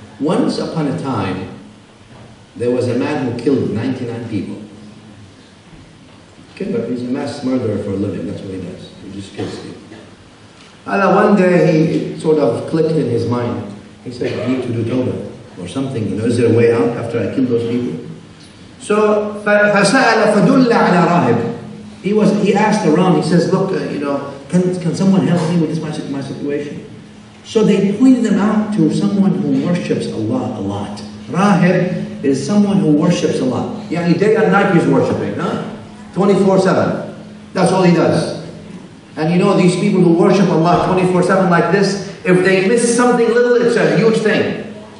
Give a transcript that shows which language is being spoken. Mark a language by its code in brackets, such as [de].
[en] Once upon a time, there was a man who killed 99 people. Killer, he's a mass murderer for a living, that's what he does. He just kills people. And one day he sort of clicked in his mind. He said, I need to do tawbah or something. You know, is there a way out after I kill those people? So, [ar] فَسَأَلَ فَدُلَّ عَلَى رَاهِبٍ. [en] He asked around, he says, look, you know, can someone help me with this my situation? So they pointed him out to someone who worships Allah a lot. Rahib is someone who worships Allah. Yani day and night he's worshipping, huh? 24/7. That's all he does. And you know these people who worship Allah 24/7 like this, if they miss something little, it's a huge thing.